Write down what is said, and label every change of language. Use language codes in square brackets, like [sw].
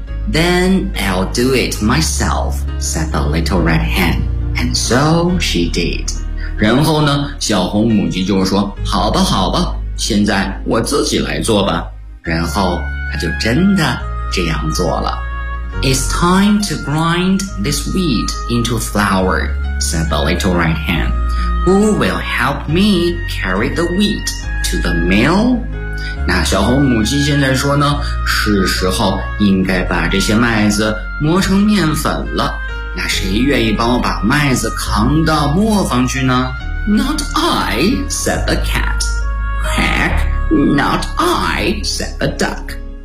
[en] Then I'll do it myself, said the little red hen. And so she did. [zh] 然后呢，小红母鸡就说，好吧好吧，现在我自己来做吧。然后她就真的这样做了。 [en] It's time to grind this wheat into flour, said the little red hen. Who will help me carry the wheat to the mill? [zh] 那小红母鸡现在说呢，是时候应该把这些麦子磨成面粉了。那谁愿意帮我把麦子扛到磨坊去呢？ [en] Not I, said the cat. Heck, not I, said the duck.